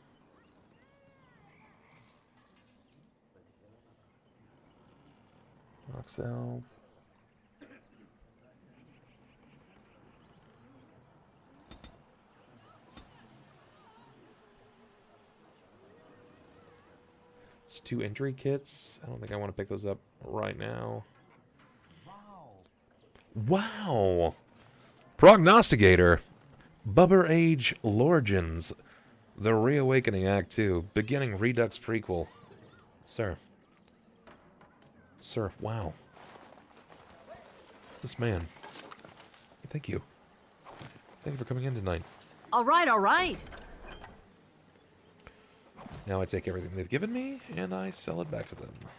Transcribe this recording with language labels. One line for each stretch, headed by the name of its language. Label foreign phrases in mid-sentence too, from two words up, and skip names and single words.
English: Box elf. It's 2 entry kits. I don't think I want to pick those up right now. Wow! Prognosticator. Bubber Age Lorigins. The Reawakening Act 2. Beginning Redux prequel. Sir. Sir, wow. This man. Thank you. Thank you for coming in tonight. All right, all right. Now I take everything they've given me, and I sell it back to them.